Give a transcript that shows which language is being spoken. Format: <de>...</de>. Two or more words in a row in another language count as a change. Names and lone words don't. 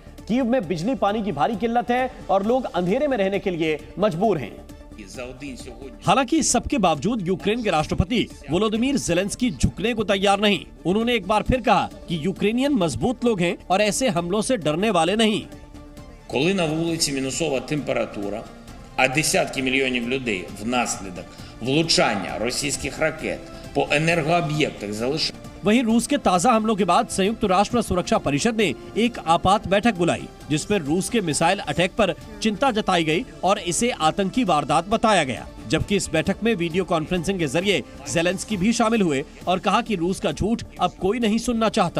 <hi>कीव में बिजली पानी की भारी किल्लत है और लोग अंधेरे में रहने के लिए मजबूर हैं। हालांकि इस सबके बावजूद यूक्रेन के राष्ट्रपति वोलोदिमीर ज़ेलेंस्की झुकने को तैयार नहीं। उन्होंने एक बार फिर कहा कि यूक्रेनियन मजबूत लोग हैं और ऐसे हमलों से डरने वाले नहीं।</hi> <uk>Коли на вулиці мінусова температура, а десятки мільйонів людей внаслідок влучання російських ракет по енергооб'єктах залишається.</uk> <hi>वहीं रूस के ताजा हमलों के बाद संयुक्त राष्ट्र सुरक्षा परिषद ने एक आपात बैठक बुलाई, जिसमें रूस के</hi> <en>missile attack</en> <hi>पर चिंता जताई गई और इसे आतंकी वारदात बताया गया। जबकि इस बैठक में</hi> <en>video conferencing</en> <hi>के जरिए ज़ेलेंस्की भी शामिल हुए और कहा कि रूस का झूठ अब कोई नहीं सुनना चाहता।</hi>